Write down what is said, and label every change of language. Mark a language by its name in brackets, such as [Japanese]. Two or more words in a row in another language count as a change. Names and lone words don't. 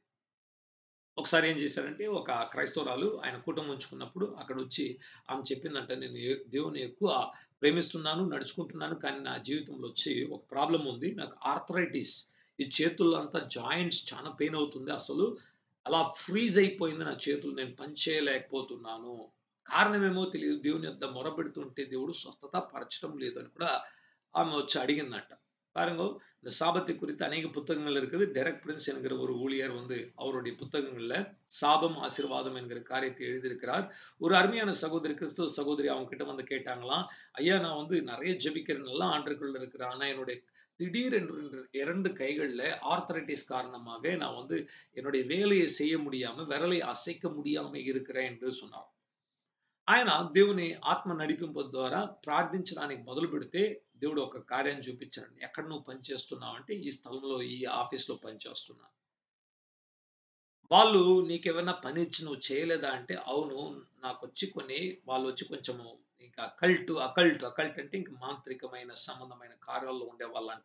[Telugu] ఒకసారి ఏం చేశారంటే, ఒక క్రైస్తవురాలు ఆయన కుటుంబం ఉంచుకున్నప్పుడు అక్కడ వచ్చి ఆమె చెప్పిందంట, నేను దేవుని ఎక్కువ ప్రేమిస్తున్నాను, నడుచుకుంటున్నాను, కానీ నా జీవితంలో వచ్చి ఒక ప్రాబ్లం ఉంది. నాకు ఆర్థరైటిస్, ఈ చేతుల్లో అంతా జాయింట్స్ చాలా పెయిన్ అవుతుంది. అసలు అలా ఫ్రీజ్ అయిపోయింది నా చేతులు, నేను పని చేయలేకపోతున్నాను. కారణమేమో తెలియదు. దేవుని యొద్ద మొరపెడుతుంటే దేవుడు స్వస్థత పరచడం లేదని కూడా [Tamil] ஆமா வச்சு அடிங்கன்னாட்ட. பாருங்க, இந்த சாபத்தை குறித்து அநேக புத்தகங்கள் இருக்குது. டெரெக் பிரின்ஸ் என்கிற ஒரு ஊழியர் வந்து அவருடைய புத்தகங்கள்ல சாபம் ஆசீர்வாதம் என்கிற காரியத்தை எழுதியிருக்கிறார். ஒரு அருமையான சகோதரி, கிறிஸ்துவ சகோதரி அவங்க கிட்ட வந்து கேட்டாங்களாம், ஐயா நான் வந்து நிறைய ஜெபிக்கிறேன், நல்லா ஆண்டுக்குள்ள இருக்கிறேன். ஆனா என்னுடைய திடீரென்று 2 கைகள்ல ஆர்த்தரைட்டிஸ் காரணமாக நான் வந்து என்னுடைய வேலையை செய்ய முடியாம, விரலை அசைக்க முடியாம இருக்கிறேன் என்று சொன்னார். [Telugu] ఆయన దేవుని ఆత్మ నడిపింపు ద్వారా ప్రార్థించడానికి మొదలుపెడితే దేవుడు ఒక కార్యం చూపించాడు. ఎక్కడ నువ్వు పని చేస్తున్నావు అంటే, ఈ స్థలంలో, ఈ ఆఫీస్‌లో పని చేస్తున్నా. వాళ్ళు నీకేమైనా పని ఇచ్చి నువ్వు చేయలేదా అంటే, అవును నాకొచ్చి వాళ్ళొచ్చి కొంచెము ఇంకా అకల్ట్ అంటే ఇంక మాంత్రికమైన సంబంధమైన కార్యాల్లో ఉండేవాళ్ళంట.